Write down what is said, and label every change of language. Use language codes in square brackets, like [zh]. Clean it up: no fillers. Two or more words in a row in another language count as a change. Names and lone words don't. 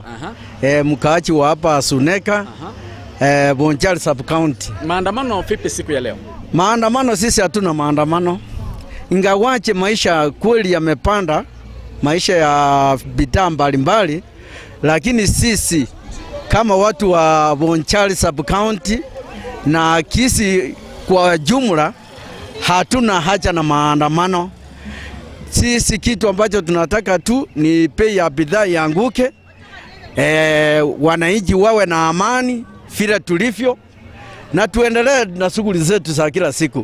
[sw] Mkaaji wa hapa Suneka, Bonchari [en] sub county. [sw] Maandamano vipi siku ya leo? Maandamano sisi hatuna maandamano. Ingawaje maisha kweli yamepanda, maisha ya bidhaa mbalimbali, lakini sisi kama watu wa Bonchari [en] sub county [sw] na Kisii kwa jumla hatuna haja na maandamano. Sisi kitu ambacho tunataka tu ni bei ya bidhaa ianguke, wananchi wawe na amani vile tulivyo, na tuendelee na shughuli zetu za kila siku.